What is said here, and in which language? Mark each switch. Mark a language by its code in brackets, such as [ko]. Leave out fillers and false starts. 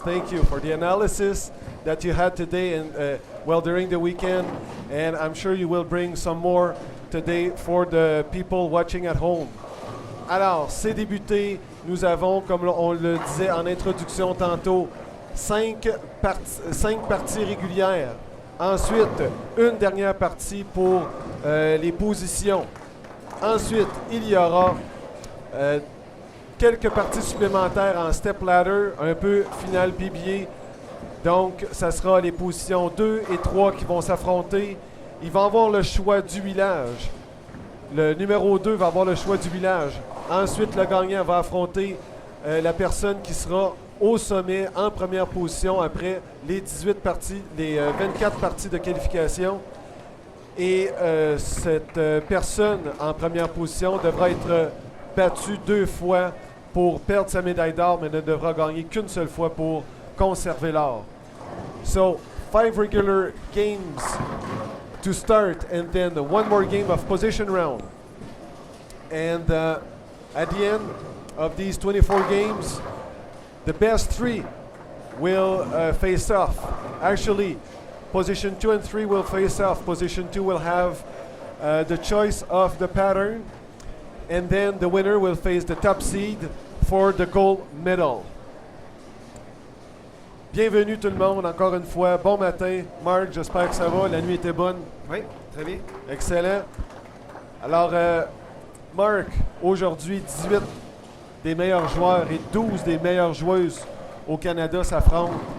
[en] Thank you for the analysis that you had today and during the weekend. And I'm sure you will bring some more today for the people watching at home. [fr] Alors, c'est débuté. Nous avons, comme on le disait en introduction tantôt, 5 parties régulières. Ensuite, une dernière partie pour les positions. Ensuite, il y aura quelques parties supplémentaires en stepladder, un peu final PBA. Donc, ça sera les positions 2 et 3 qui vont s'affronter. Ils vont avoir le choix du village. Le numéro 2 va avoir le choix du village. Ensuite, le gagnant va affronter la personne qui sera au sommet en première position après les 24 parties de qualification. Et cette personne en première position devra être battue 2 fois pour perdre sa médaille d'or, mais ne devra gagner qu'une seule fois pour conserver l'or. [en] So, 5 regular games to start, and then one more game of position round. And at the end of these 24 games, the best 3 will face off. Actually, position 2 and 3 will face off. Position 2 will have the choice of the pattern, and then the winner will face the top seed for the gold medal. [fr] Bienvenue tout le monde, encore une fois. Bon matin. Marc, j'espère que ça va. La nuit était bonne. Oui, très bien. Excellent. Alors, Marc, aujourd'hui, 18 des meilleurs joueurs et 12 des meilleures joueuses au Canada s'affrontent.